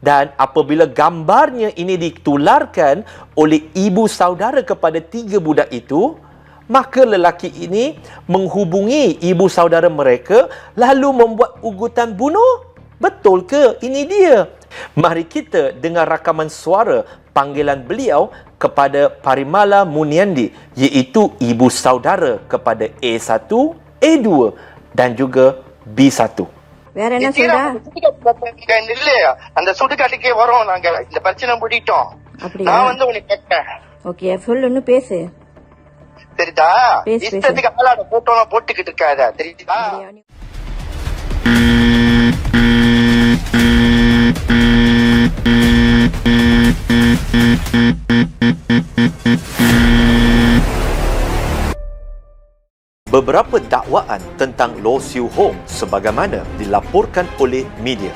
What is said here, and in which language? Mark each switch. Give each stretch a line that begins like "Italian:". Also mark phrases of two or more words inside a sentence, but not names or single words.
Malay: Dan apabila gambarnya ini ditularkan oleh ibu saudara kepada 3 budak itu, maka lelaki ini menghubungi ibu saudara mereka lalu membuat ugutan bunuh. Betul ke? Ini dia. Mari kita dengar rakaman suara panggilan beliau kepada Parimala Muniandi, iaitu ibu saudara kepada A1, A2 dan juga B1.
Tamil: வேற என்ன சொல்றா? இல்லையா அந்த சுடுகாட்டுக்கே வரோம் நாங்க இந்த பிரச்சனை முடிட்டோம். அப்படியா? நான் வந்து உனக்கு கேட்டேன். ஓகே சொல்லு பேசு. தெரியுதா? பேசு. இஷ்டத்துக்கு ஆளாட போட்டோலாம் போட்டுக்கிட்டு இருக்காத. தெரியுதா?
Malay: Beberapa dakwaan tentang Loh Siu Hong sebagaimana dilaporkan oleh media.